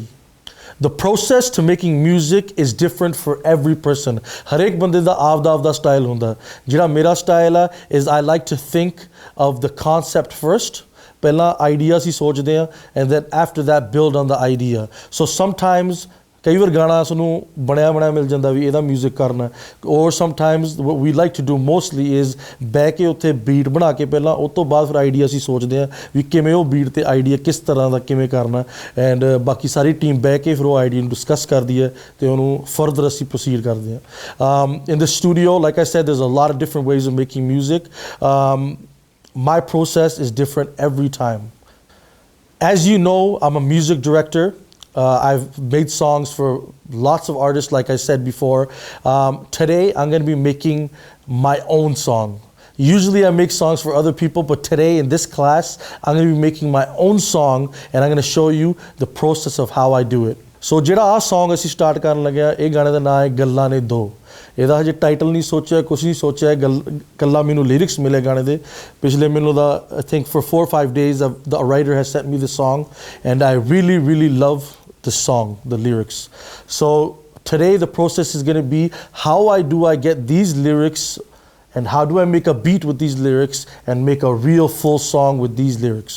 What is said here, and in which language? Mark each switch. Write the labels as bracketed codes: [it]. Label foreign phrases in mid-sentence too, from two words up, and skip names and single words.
[en] The process to making music is different for every person. [pa] ਹਰ ਏਕ ਬੰਦੇ ਦਾ ਅਵਦਾ style ਹੁੰਦਾ. ਜਿਹੜਾ ਮੇਰਾ style [en] is I like to think of the concept first. [pa] ਪਹਿਲਾ ideas ਹੀ ਸੋਚਦੇ ਹੈਂ, [en] and then after that build on the idea. So sometimes [pa] ਕਈ ਵਾਰ ਗਾਣਾ ਸਾਨੂੰ ਬਣਿਆ ਮਿਲ ਜਾਂਦਾ ਵੀ ਇਹਦਾ ਮਿਊਜ਼ਿਕ ਕਰਨਾ, [en] or sometimes what we like to do mostly is [pa] ਬਹਿ ਕੇ ਉੱਥੇ ਬੀਟ ਬਣਾ ਕੇ ਪਹਿਲਾਂ ਉਸ ਤੋਂ ਬਾਅਦ ਫਿਰ ਆਈਡੀਆ ਅਸੀਂ ਸੋਚਦੇ ਹਾਂ ਵੀ ਕਿਵੇਂ ਉਹ ਬੀਟ ਤੇ ਆਈਡੀਆ ਕਿਸ ਤਰ੍ਹਾਂ ਦਾ ਕਿਵੇਂ ਕਰਨਾ, ਐਂਡ ਬਾਕੀ ਸਾਰੀ ਟੀਮ ਬਹਿ ਕੇ ਫਿਰ ਉਹ ਆਈਡੀਆ ਨੂੰ ਡਿਸਕਸ ਕਰਦੀ ਹੈ ਤੇ ਉਹਨੂੰ ਫਰਦਰ ਅਸੀਂ ਪ੍ਰੋਸੀਡ ਕਰਦੇ ਹਾਂ. [en] In the studio, like I said, there's a lot of different ways of making music. My process is different every time. As you know, I'm a music director. I've made songs for lots of artists, like I said before. Today, I'm going to be making my own song. Usually I make songs for other people, but today in this class, I'm going to be making my own song, and I'm going to show you the process of how I do it. [pa] So ਜਿਹੜਾ ਆ song ਅਸੀਂ start ਕਰਨ ਲੱਗਿਆ, ਇਹ ਗਾਣੇ ਦਾ ਨਾਮ ਹੈ ਗੱਲਾਂ ਨੇ ਦੋ. ਇਹਦਾ ਹਜੇ ਟਾਈਟਲ ਨਹੀਂ ਸੋਚਿਆ, ਕੁਛ ਨਹੀਂ ਸੋਚਿਆ, ਕੱਲਾ ਮੈਨੂੰ ਲਿਰਿਕਸ ਮਿਲੇ ਗਾਣੇ ਦੇ. ਪਿਛਲੇ ਮੈਨੂੰ ਦਾ [en] I think for 4 or 5 days the writer has sent me the song, and I really love the song, the lyrics. So today the process is going to be how I get these lyrics, and how do I make a beat with these lyrics and make a real full song with these lyrics.